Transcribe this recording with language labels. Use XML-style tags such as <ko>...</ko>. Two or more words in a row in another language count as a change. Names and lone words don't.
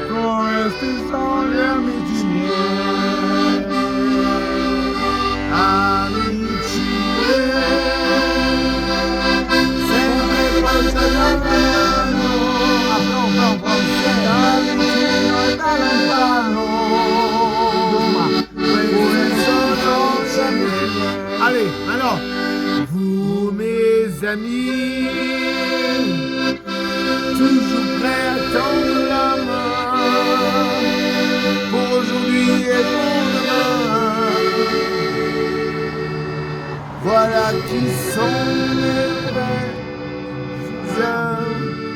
<it>Questi sono gli amici miei, amici miei, sempre pronti a dar la mano, da vicino e da lontano. Questi sono gli amici miei.</it> <fr>Allez, alors, vous mes amis, toujours prêts à tendre la main, pour aujourd'hui et pour demain. Voilà qui sont mes vrais amis.</fr>